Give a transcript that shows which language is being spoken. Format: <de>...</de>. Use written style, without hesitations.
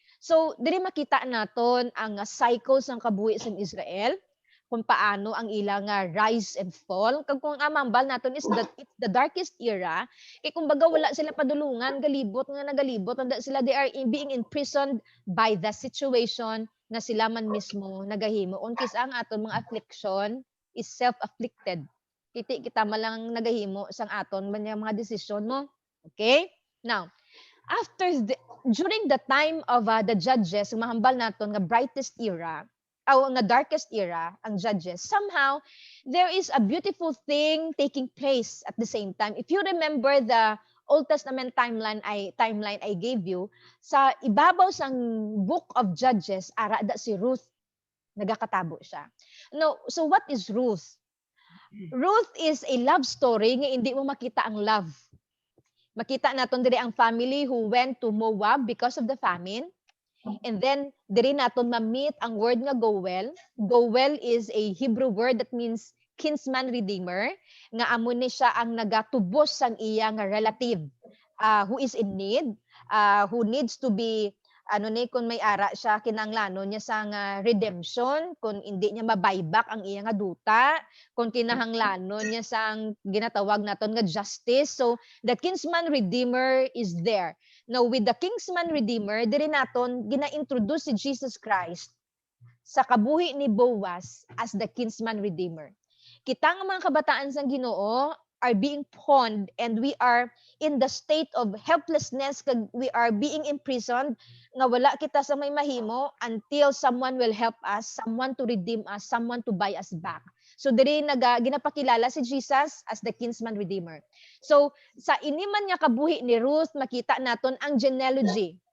<hil>So diri makita naton ang cycles ng kabuhi sa Israel, kung paano ang ilang</hil> <en>rise and fall.</en> <hil>Kung amambal naton is that it's the darkest era, kay kumbaga wala sila padulungan, galibot, sila,</hil> <en>they are being imprisoned by the situation</en> <hil>na sila man mismo nagahimo. Unkis ang aton mga affliction is self-afflicted. Kita malang nagahimo sang aton mga desisyon mo. Okay? Now,</hil> <en>during the time of the judges,</en> <hil>ang mahambal naton nga brightest era, nga darkest era, ang judges,</hil> <en>somehow, there is a beautiful thing taking place at the same time. If you remember the Old Testament timeline I gave you, sa ibabaw sang book of Judges,</en> <hil>ara da si Ruth, nagakatabo siya.</hil> <en>No, so what is Ruth? Ruth is a love story</en> <hil>nga hindi mo makita ang love. Makita naton diri ang</hil> <en>family who went to Moab because of the famine.</en> <hil>And then diri naton ma-meet ang word nga Goel.</hil> <en>Goel is a Hebrew word that means kinsman redeemer,</en> <hil>nga amo ni siya ang nagatubos sang iya nga relative who is in need, who needs to be kung may ara siya kinahanglanon niya sa nga redemption, kung hindi niya mabuyback ang iya nga duta, kung kinahanglanon niya sang ginatawag naton nga justice.</hil> <en>So the kinsman redeemer is there. Now with the kinsman redeemer,</en> <hil>diri naton gina-introduce</hil> <en>si Jesus Christ sa kabuhi ni Boaz as the kinsman redeemer.</en> <hil>Kita nga mga kabataan sang Ginoo</hil> <en>are being pawned and we are in the state of helplessness, kag we are being imprisoned,</en> <hil>nga wala kita sa may mahimo</hil> <en>until someone will help us, someone to redeem us, someone to buy us back.</en> <hil>So diri ginapakilala si Jesus as the kinsman redeemer. So sa iniman nga kabuhi ni Ruth, makita naton ang genealogy.</hil>